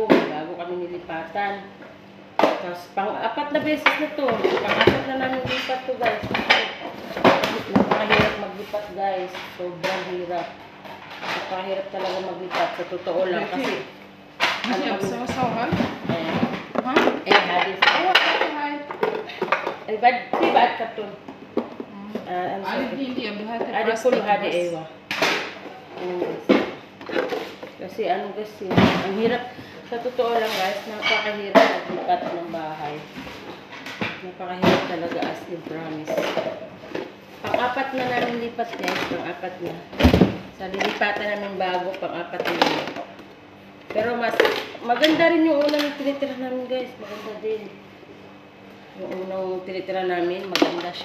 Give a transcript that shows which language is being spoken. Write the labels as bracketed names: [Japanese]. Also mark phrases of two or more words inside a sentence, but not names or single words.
[Filipino] Bago kami nilipatan. Tapos, pang-4 na beses na to. Pang-4 na namin lipat to, guys. Napakahirap maglipat, guys. Sobrang hirap. Napakahirap talaga maglipat. Sa totoo lang, kasi Sausawan? Hadis. Bad karton. Ada puluh hadi ewa. Kasi guys, ang hirap. Sa totoo lang, guys, napakahirap maglipat ng bahay. Napakahirap talaga, [English] as in promise. [Filipino] Pang-4 na namin lipat, guys. Pang-4 na. Sa lilipatan namin bago, pang-4 na. Pero mas maganda rin yung unang tinitira namin, guys. Maganda din. Yung unang tinitira namin, maganda siya.